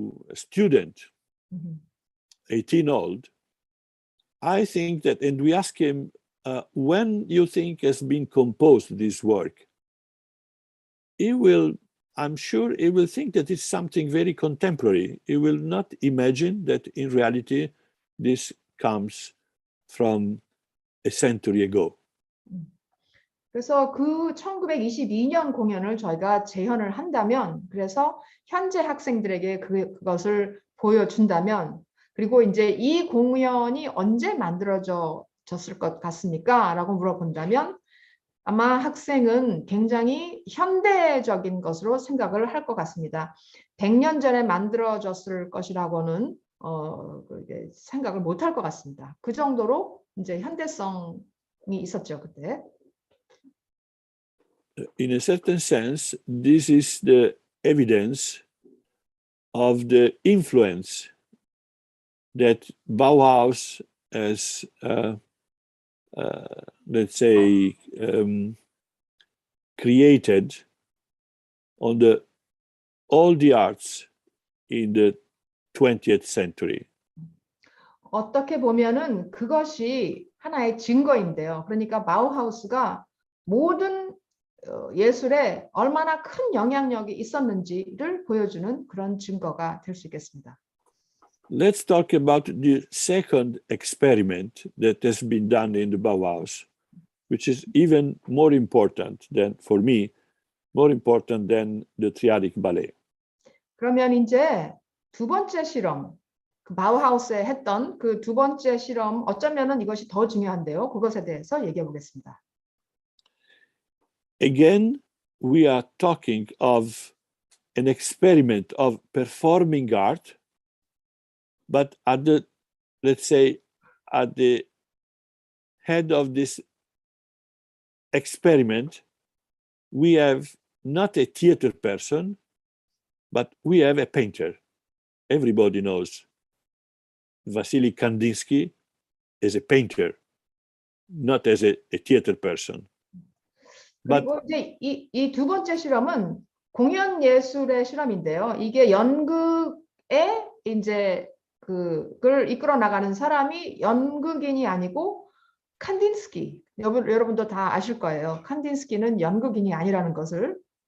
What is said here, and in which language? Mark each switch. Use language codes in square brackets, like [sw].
[en] a student, 18-old, I think that, and we ask him, when you think has been composed this work, he will, I'm sure he will think that it's something very contemporary. He will not imagine that in reality, this comes from a century ago. [ko] 그래서 그 1922년 공연을 저희가 재현을 한다면, 그래서 현재 학생들에게 그것을 보여준다면, 그리고 이제 이 공연이 언제 만들어졌을 것 같습니까? 라고 물어본다면 아마 학생은 굉장히 현대적인 것으로 생각을 할 것 같습니다. 100년 전에 만들어졌을 것이라고는 생각을 못 할 것 같습니다. 그 정도로 이제 현대성이 있었죠, 그때. [en] In a certain sense, this is the evidence of the influence that Bauhaus has, let's say, created on all the arts in the 20th century. [ko] 어떻게 보면은 그것이 하나의 증거인데요. 그러니까 바우하우스가 모든 예술에 얼마나 큰 영향력이 있었는지를 보여주는 그런 증거가 될 수 있겠습니다. [en] Let's talk about the second experiment that has been done in the Bauhaus, which is even more important than, for me, more important than the Triadic Ballet. [ko] 그러면 이제 두 번째 실험, 그 바우하우스에 했던 그 두 번째 실험, 어쩌면은 이것이 더 중요한데요. 그것에 대해서 얘기해 보겠습니다. [en] Again, we are talking of an experiment of performing art, but at the, let's say, at the head of this experiment, we have not a theater person, but we have a painter. Everybody knows Vasily Kandinsky is a painter, not as a theater person. [ko] 그리고 이제 이 두 번째 실험은 공연 예술의 실험인데요. 이게 연극에 이제 그걸 이끌어 나가는 사람이 연극인이 아니고 칸딘스키. 여러분도 다 아실 거예요. 칸딘스키는 연극인이 아니라는 것을.